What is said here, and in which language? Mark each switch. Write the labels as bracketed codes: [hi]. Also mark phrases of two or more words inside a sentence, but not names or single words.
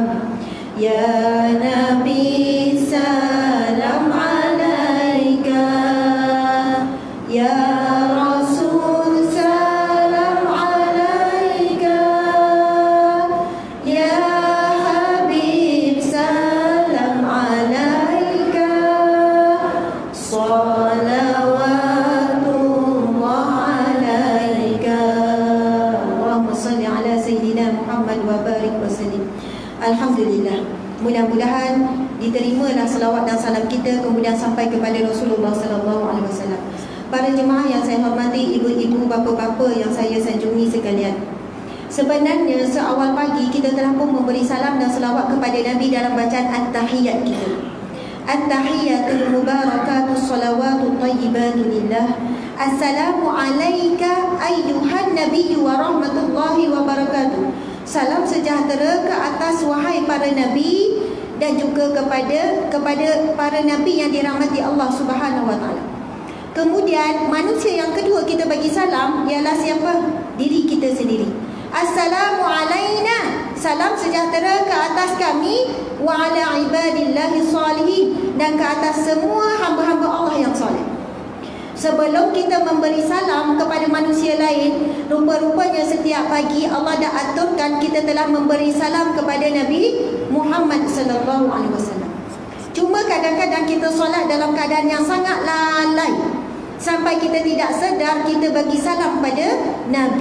[ar] يا نبي سلام عليك، يا رسول سلام عليك، يا حبيب سلام عليك, صلوات الله عليك. اللهم صل على سيدنا محمد وبارك وسلم. Alhamdulillah. [ms] Mudah-mudahan diterimalah selawat dan salam kita kemudian sampai kepada Rasulullah [ar] صلى الله عليه وسلم. [ms] Para jemaah yang saya hormati, ibu-ibu, bapa-bapa yang saya sanjungi sekalian. Sebenarnya seawal pagi kita telah pun memberi salam dan selawat kepada Nabi dalam bacaan at-tahiyat kita. [ar] التحيات المباركات الصلوات الطيبات لله. السلام عليك أيها النبي ورحمة الله وبركاته. [ms] Salam sejahtera ke atas wahai para nabi dan juga kepada para nabi yang dirahmati Allah [ar] سبحانه وتعالى. [ms] Kemudian manusia yang kedua kita bagi salam ialah siapa? Diri kita sendiri. [ar] السلام علينا. [ms] Salam sejahtera ke atas kami [ar] وعلى عباد الله الصالحين, [ms] dan ke atas semua hamba-hamba Allah yang soleh. Sebelum kita memberi salam kepada manusia lain, rupa-rupanya setiap pagi Allah dah aturkan kita telah memberi salam kepada Nabi Muhammad [ar] صلى الله عليه وسلم. [ms] Cuma kadang-kadang kita solat dalam keadaan yang sangat lalai, sampai kita tidak sedar kita bagi salam pada Nabi.